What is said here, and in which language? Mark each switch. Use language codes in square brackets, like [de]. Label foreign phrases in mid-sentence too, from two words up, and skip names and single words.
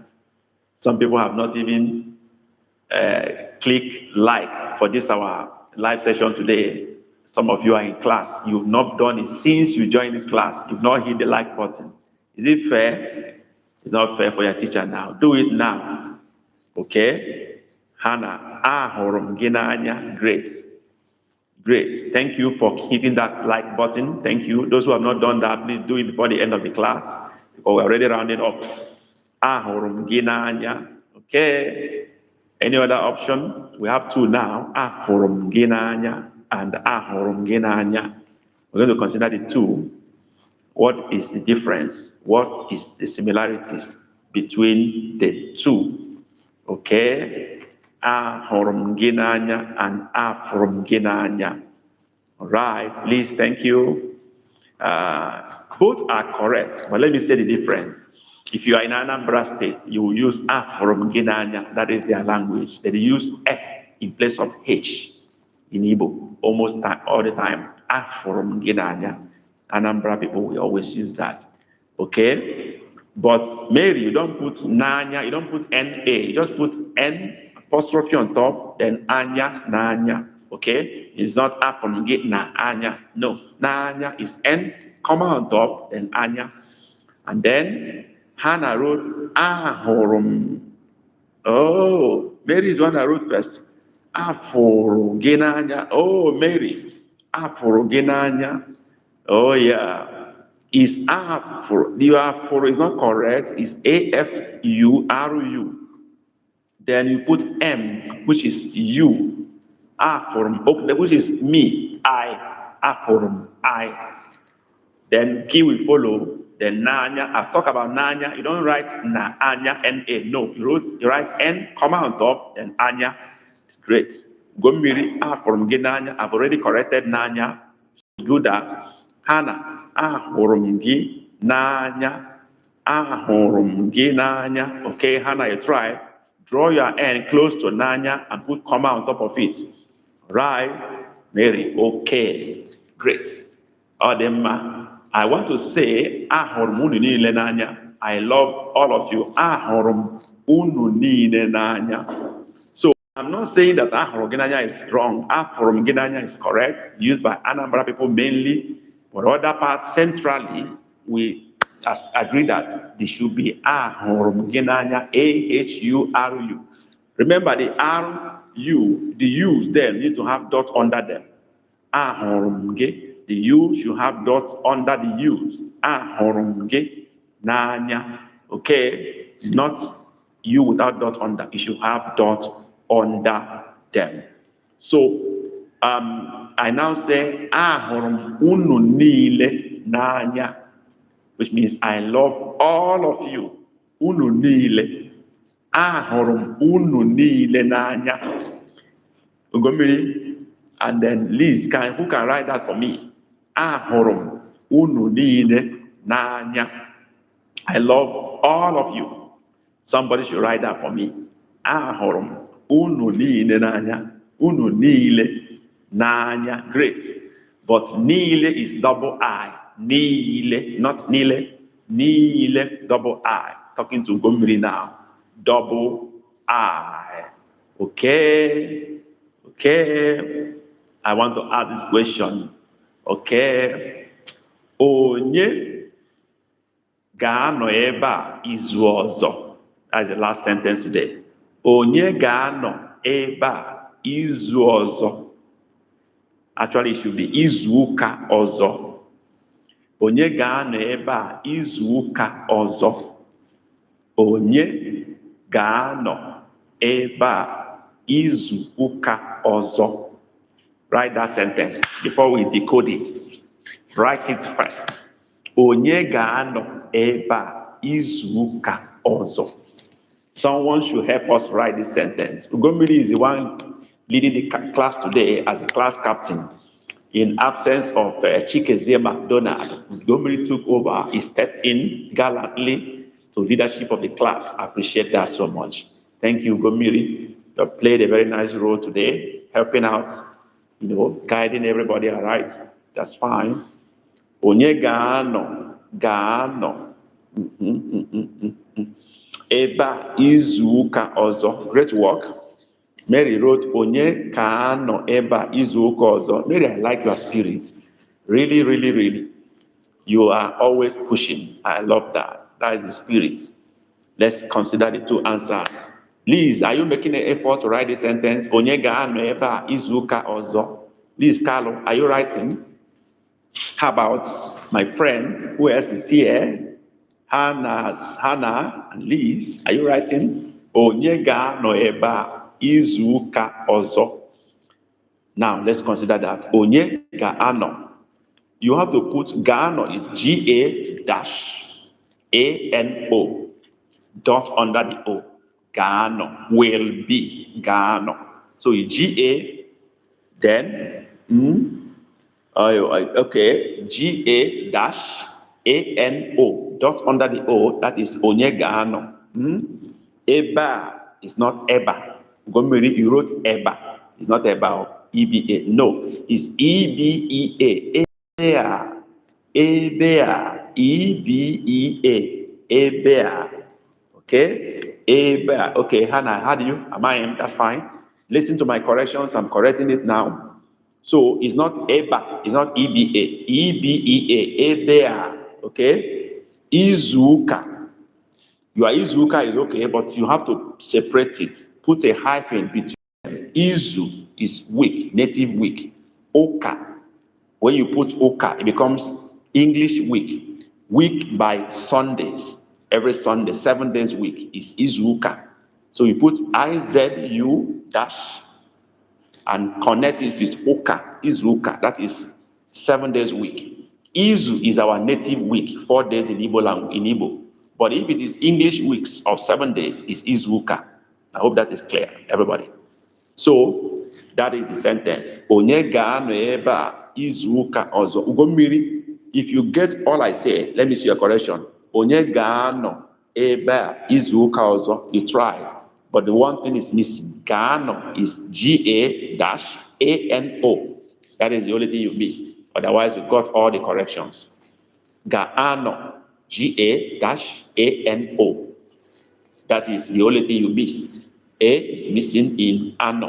[en] Some people have not even clicked like for this our live session today. Some of you are in class. You've not done it since you joined this class. You've not hit the like button. Is it fair? It's not fair for your teacher now. Do it now. Okay? Hannah, [ig] ahụrụ gị n'anya. [en] Great. Great. Thank you for hitting that like button. Thank you. Those who have not done that, please do it before the end of the class, because we're already rounding up. [ig] Ahụrụ gị n'anya. [en] Okay. Any other option? We have two now. [ig] Ahụrụ gị n'anya and ahụrụ gị n'anya. [en] We're going to consider the two. What is the difference? What is the similarities between the two? Okay. [ig] Ahụrụ gị n'anya and afụrụ gị n'anya. [en] All right, please, thank you. Both are correct, but let me say the difference. If you are in Anambra State, you will use [ig] afụrụ gị n'anya. [en] That is their language. They use F in place of H in Igbo almost all the time. [ig] Afụrụ gị n'anya. [en] Anambra people will always use that. Okay? But Mary, you don't put n'anya, you don't put N-A, you just put N apostrophe on top, then anya, nanya. Okay? It's not from get na anya. No. Nanya is N, comma on top, then anya. And then Hannah wrote ahorum. Oh, Mary is one that wrote first. [ig] Aforo genanya. [en] Oh, Mary. [ig] Aforo genanya. [en] Oh, yeah. Is afro. The afro is not correct. It's AFURU. Then you put M, which is U. Ahurum, okay, which is me, I, ahurum, I. Then ki will follow. Then nanya. I've talked about nanya. You don't write na anya na. No, you write n comma on top. Then anya. It's great. Gomiri [ig] ahurum gi nanya. [en] I've already corrected nanya. Do that. Hana ahurum gi nanya. [ig] Ahurum gi nanya. [en] Okay, Hana, you try. Draw your n close to nanya and put comma on top of it. Right, Mary. Okay, great. Odema. I want to say [ig] ahurum unu niile n'anya. [en] I love all of you. [ig] Ahurum unu niile n'anya. [en] So I'm not saying that [ig] ahurum gị n'anya [en] is wrong. [ig] Ahurum gị n'anya [en] is correct, used by Anambra people mainly. But other parts, centrally, we agree that there should be [ig] ahurum gị n'anya, [en] A-H-U-R-U. Remember the R-U, the U's there need to have dot under them. [ig] Ahurum gị. [en] The U should have dot under the U's. [ig] Ahurum gị n'anya. [en] Okay? Not U without dot under. It should have dot under them. So, I now say, [ig] ahurum unu niile n'anya, [en] which means I love all of you. [ig] Unu niile. Ahurum unu niile n'anya. [en] Ugomiri, and then Liz, who can write that for me? [ig] Ahurum unu niile n'anya. [en] I love all of you. Somebody should write that for me. [ig] Ahurum unu niile n'anya. Unu niile n'anya. [en] Great. But niile is double I. Niile, not nile. Niile, double I. Talking to Gomri now. Double I. Okay. Okay. I want to ask this question. [ig] Okay. Onye ga-anọ ebe a izu ọzọ. [en] That's the last sentence today. [ig] Onye ga-anọ ebe a izu ọzọ. [en] Actually, it should be [ig] izu ụka ọzọ. Onye ga-anọ ebe a izu ụka ọzọ. Onye ga-anọ ebe a izu ụka ọzọ. [en] Write that sentence before we decode it. Write it first. [ig] Onye ga-anọ ebe a izu ụka ọzọ. [en] Someone should help us write this sentence. Ugomiri is the one leading the class today as a class captain. In absence of Chikezie McDonald, Ugomiri took over. He stepped in gallantly to leadership of the class. I appreciate that so much. Thank you, Ugomiri. You have played a very nice role today, helping out, guiding everybody all right. That's fine. [ig] Onye ga-anọ ebe a izu ụka ọzọ. [en] Great work. Mary wrote, [ig] Onye ga-anọ ebe a izu ụka ọzọ. [en] Mary, I like your spirit. Really, really, really. You are always pushing. I love that. That is the spirit. Let's consider the two answers. Liz, are you making an effort to write the sentence? [ig] Onye ga-anọ ebe a izu ụka ọzọ. [en] Liz Carlo, are you writing? How about my friend, who else is here? Hannah and Liz, are you writing? [ig] Onye ga-anọ ebe a izu ụka ọzọ. [en] Now, let's consider that. [ig] Onye ga-anọ. [en] You have to put ga-anọ is G-A-A-N-O. Dot under the O. Ga-anọ. Will be. Ga-anọ. So it's G-A, then, okay, G-A-A-N-O. Dot under the O, that is [ig] Onye ga-anọ. [en] Eba is not Eba. Gomiri, you wrote Eba. It's not Eba. E-B-A. No, it's E-B-E-A. Ebea. Ebea. E-B-E-A. Ebea. Okay? Ebea. Okay, Hannah, how do you? Am I in? That's fine. Listen to my corrections. I'm correcting it now. So it's not Eba. It's not E-B-A. E-B-E-A. Ebea. Okay? Izuka. Your Izuka is okay, but you have to separate it. Put a hyphen between them. Izu is week, native week. Oka. When you put Oka, it becomes English week. Week by Sundays. Every Sunday, 7 days week is Izuka. So you put I-Z-U dash and connect it with Uka, Izuka, that is 7 days a week. Izu is our native week, 4 days in Igbo language, in Igbo. But if it is English weeks of 7 days, it's Izuka. I hope that is clear, everybody. So that is the sentence. [ig] Onye ga-anọ ebe a izuụka ọzọ. [en] Ugommiri, if you get all I say, let me see your correction. [ig] Onye ga-anọ ebe a izuụka ọzọ. [en] You tried, but the one thing is missing. Ga-anọ is G-A-A-N-O. That is the only thing you missed. Otherwise, you got all the corrections. Ga-anọ, G-A-A-N-O. That is the only thing you missed. A is missing in ano.